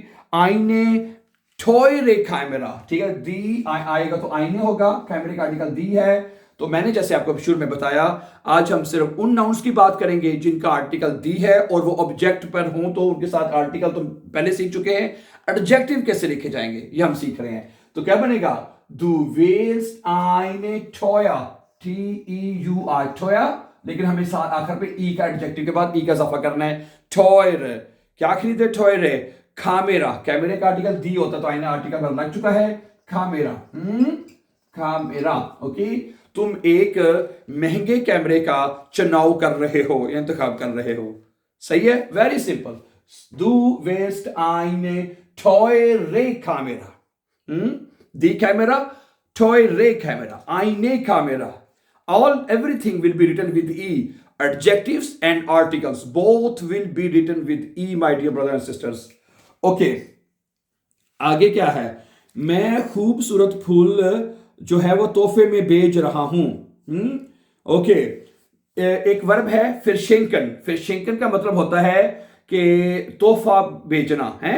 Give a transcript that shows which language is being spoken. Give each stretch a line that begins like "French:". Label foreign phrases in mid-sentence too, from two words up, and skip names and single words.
German: eine teure Kamera,
Hindi: ठीक है, दी आएगा तो आईने होगा, कैमरे का आर्टिकल दी है। तो मैंने जैसे आपको शुरू में बताया, आज हम सिर्फ उन नाउन्स की बात करेंगे जिनका आर्टिकल दी है और वो ऑब्जेक्ट पर हों, तो उनके साथ आर्टिकल तो पहले सीख चुके हैं, एडजेक्टिव कैसे लिखे जाएंगे ये हम सीख रहे हैं। तो क्या बनेगा?
German: Du willst eine Teuer, T-E-U-R, Teuer,
Hindi: लेकिन हमें साथ आखिर पे ई का एडजेक्टिव के बाद ई का इजाफा करना है। टॉयर, क्या खरीदे? टॉयर है। खामेरा, कैमरे का आर्टिकल दी होता तो आईने आर्टिकल में लग चुका है खामेरा, खामेरा। ओके, तुम एक महंगे कैमरे का चुनाव कर रहे हो, इंतखाब कर रहे हो, सही है,
English: very simple.
German: Du willst eine teure Kamera, die Kamera, teure Kamera, eine Kamera.
English: Everything will be written with E. Adjectives and articles both will be written with E, my dear brothers and sisters.
Hindi: Okay, आगे क्या है? मैं खूबसूरत फूल जो है वो तोहफे में भेज रहा हूं। ओके, एक वर्ब है फिरशेंकन। फिरशेंकन का मतलब होता है कि तोहफा भेजना है।